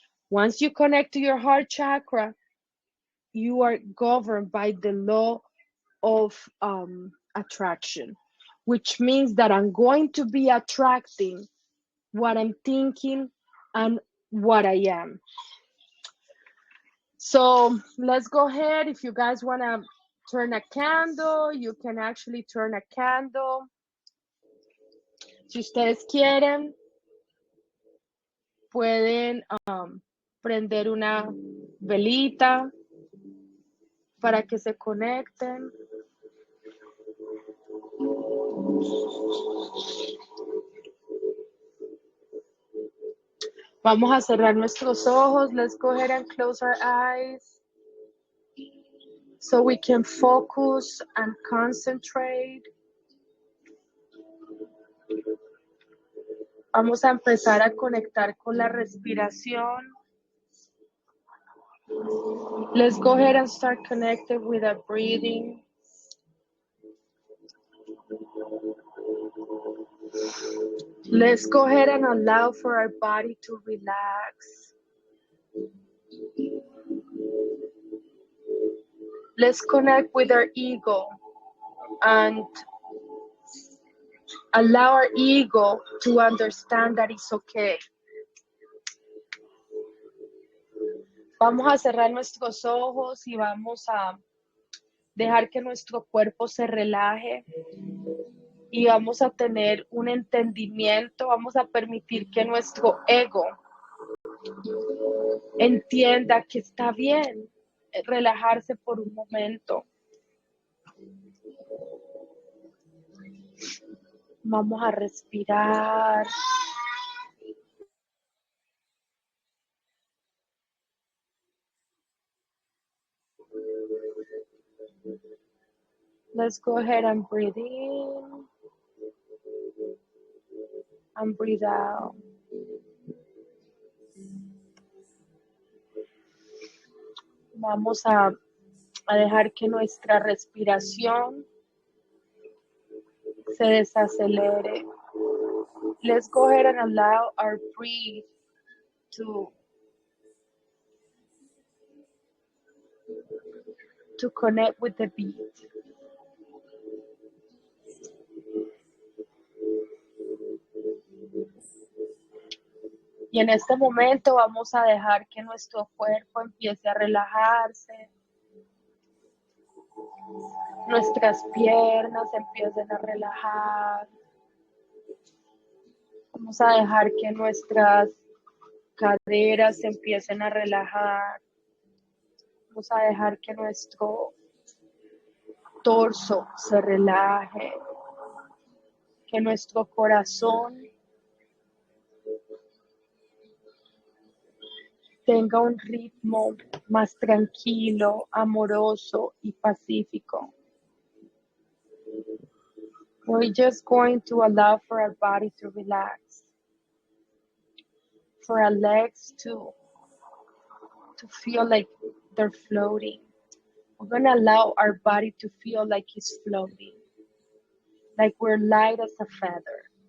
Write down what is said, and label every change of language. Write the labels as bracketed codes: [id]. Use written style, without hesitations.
[en] Once you connect to your heart chakra, you are governed by the law of attraction, which means that I'm going to be attracting what I'm thinking and what I am. So let's go ahead. If you guys want to turn a candle, you can actually turn a candle. [es] Si ustedes quieren, pueden prender una velita para que se conecten. Vamos a cerrar nuestros ojos. [en] Let's go ahead and close our eyes so we can focus and concentrate. [es] Vamos a empezar a conectar con la respiración. [en] Let's go ahead and start connecting with our breathing. Let's go ahead and allow for our body to relax. Let's connect with our ego. and allow our ego to understand that it's okay. [es] Vamos a cerrar nuestros ojos y vamos a dejar que nuestro cuerpo se relaje y vamos a tener un entendimiento, vamos a permitir que nuestro ego entienda que está bien relajarse por un momento. Vamos a respirar. [en] Let's go ahead and breathe in and breathe out. [es] Vamos a dejar que nuestra respiración se desacelere. [en] Let's go ahead and allow our breath to connect with the beat. [es] Y en este momento vamos a dejar que nuestro cuerpo empiece a relajarse. Nuestras piernas empiecen a relajar. Vamos a dejar que nuestras caderas se empiecen a relajar. Vamos a dejar que nuestro torso se relaje. Que nuestro corazón tenga un ritmo más tranquilo, amoroso y pacífico. [en] We're just going to allow for our body to relax, for our legs to feel like they're floating. We're going to allow our body to feel like it's floating, like we're light as a feather.